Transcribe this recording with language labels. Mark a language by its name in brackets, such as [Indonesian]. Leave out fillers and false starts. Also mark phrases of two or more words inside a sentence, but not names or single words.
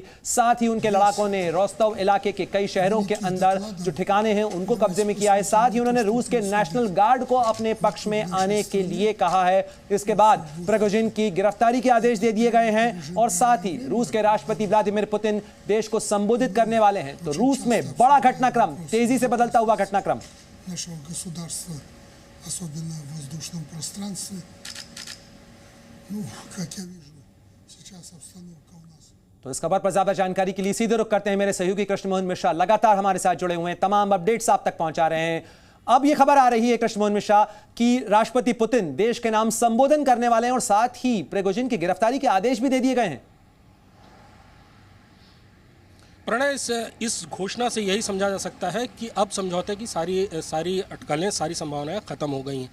[Hindi] साथ ही उनके लड़ाकों ने रोस्तव इलाके के कई शहरों के अंदर जो ठिकाने हैं उनको कब्जे में किया है। साथ ही उन्होंने रूस के [English] National Guard [Hindi] को अपने पक्ष में आने के लिए कहा है। इसके बाद प्रिगोजिन की गिरफ्तारी के आदेश दे दिए गए हैं और साथ ही रूस के राष्ट्रपति व्लादिमीर पुतिन देश को संबोधित करने वाले हैं। तो रूस में बड़ा घटनाक्रम, तेजी से बदलता हुआ घटनाक्रम। [Russian] Нашего государства, особенно в воздушном пространстве. Ну, как я вижу, сейчас обстановка у нас. [Hindi] तो इस खबर पर ज्यादा जानकारी के लिए सीधे रुख करते हैं मेरे सहयोगी कृष्णमोहन मिश्रा, लगातार हमारे साथ जुड़े हुए हैं, तमाम अपडेट्स आप तक पहुंचा रहे हैं। अब यह खबर आ रही है कृष्णमोहन मिश्रा कि राष्ट्रपति पुतिन देश के नाम संबोधन करने वाले हैं और साथ ही प्रिगोजिन की गिरफ्तारी के आदेश भी दे दिए गए हैं। प्रणय, इस घोषणा से यही समझा जा सकता है कि अब समझौते की सारी अटकलें, सारी संभावनाएं खत्म हो गई हैं।